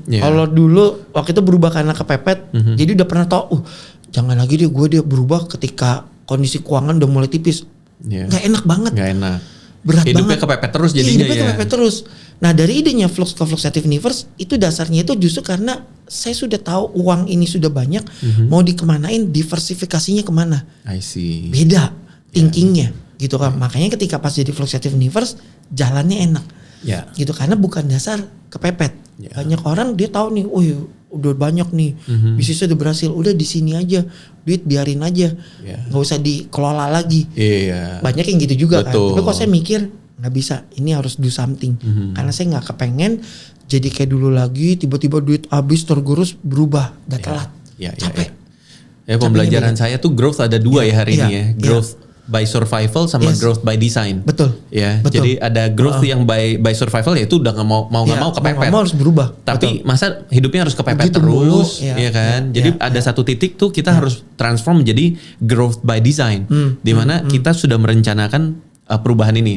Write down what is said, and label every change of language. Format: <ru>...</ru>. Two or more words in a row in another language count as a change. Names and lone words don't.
<id>Kalau dulu waktu itu berubah karena kepepet, jadi udah pernah tahu, jangan lagi dia berubah ketika kondisi keuangan udah mulai tipis. Nggak enak banget. Nggak enak. Berat hidupnya banget. kepepet terus jadinya. Hidupnya kepepet terus. Nah dari idenya Flux ke Flux Creative Universe itu dasarnya itu justru karena saya sudah tahu uang ini sudah banyak, mau dikemanain, diversifikasinya kemana.</id> <en>I see.</en> <id>Beda thinkingnya gitu kan. Makanya ketika pas jadi Flux Creative Universe jalannya enak. Gitu karena bukan dasar kepepet. Banyak orang dia tahu nih, udah banyak nih, bisnisnya udah berhasil, udah di sini aja, duit biarin aja, nggak usah dikelola lagi. Banyak yang gitu juga. Betul. Kan. Tapi kok saya mikir nggak bisa, ini harus</id> <en>do something,</en> <id>karena saya nggak kepengen jadi kayak dulu lagi, tiba-tiba duit habis tergerus berubah, udah telat, capek. Pembelajaran saya tuh growth ada dua hari ini ya,</id> <en>growth by survival sama growth by design.</en> <id>Betul. Betul. Jadi ada growth yang</id> <en>by survival</en> <id>ya itu udah nggak mau kepepet. Mau harus berubah. Tapi masa hidupnya harus kepepet begitu terus, ya kan? Jadi ada satu titik tuh kita harus transform menjadi</id> <en>growth by design,</en> <id>di mana kita sudah merencanakan perubahan ini.</id>